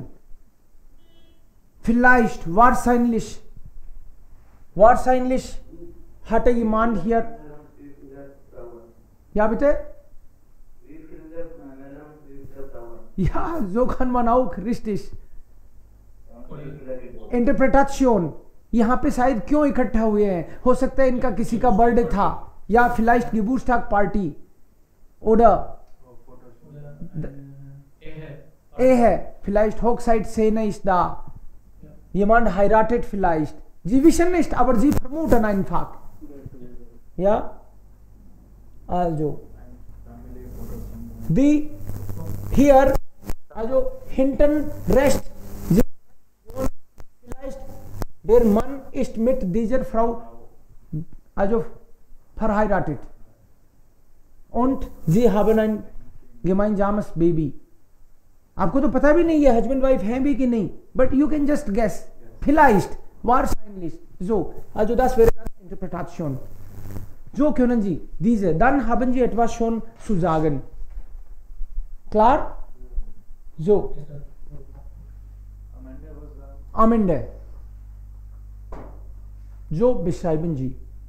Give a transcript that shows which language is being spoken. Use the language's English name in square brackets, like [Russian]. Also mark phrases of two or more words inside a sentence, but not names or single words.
[German] Vielleicht, wahrscheinlich. Wahrscheinlich hatte jemand hier. Ja, bitte? Ja, so kann man auch, richtig. Interpretation. [Hindi] यहाँ पे शायद क्यों इकट्ठा हुए हैं? हो सकता है इनका किसी का बर्थडे था या [German] vielleicht Geburtstag Party oder Ehe, vielleicht Hochzeitsszene ist da. Jemand heiratet vielleicht. Sie wissen nicht, aber Sie vermuten einfach. Ja, also die hier, also hinten rechts, vielleicht der Mann ist mit dieser Frau also verheiratet und sie haben ein gemeinsames Baby. [Hindi] आपको तो पता भी नहीं है [English] husband wife [Hindi] हैं भी कि नहीं, [English] but you can just guess, [German] vielleicht, wahrscheinlich, so, also das wäre dann Interpretation. So können Sie diese, dann haben Sie etwas schon zu sagen. Klar? So. am Ende. So beschreiben Sie.